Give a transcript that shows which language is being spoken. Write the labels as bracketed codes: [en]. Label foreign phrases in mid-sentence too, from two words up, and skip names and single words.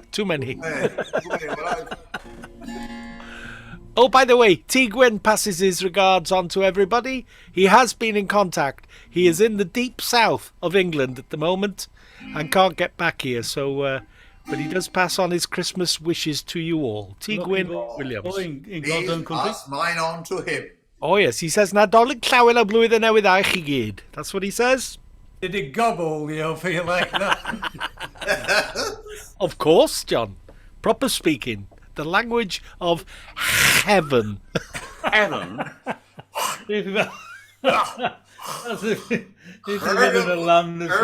[en] Too many. Oh, by the way, T. Gwyn passes his regards on to everybody. He has been in contact. He is in the deep south of England at the moment and can't get back here. So, but he does pass on his Christmas wishes to you all. T. Gwyn Williams. In God's own country. Pass mine on to him. Oh yes, he says [cy] Nadolig llawen o blwyddyn newydd a chi gyd. [en] That's what he says. Did it gobble you over you like that? Of course, John. Proper speaking. the language of heaven. Heaven? That's if you live in a land of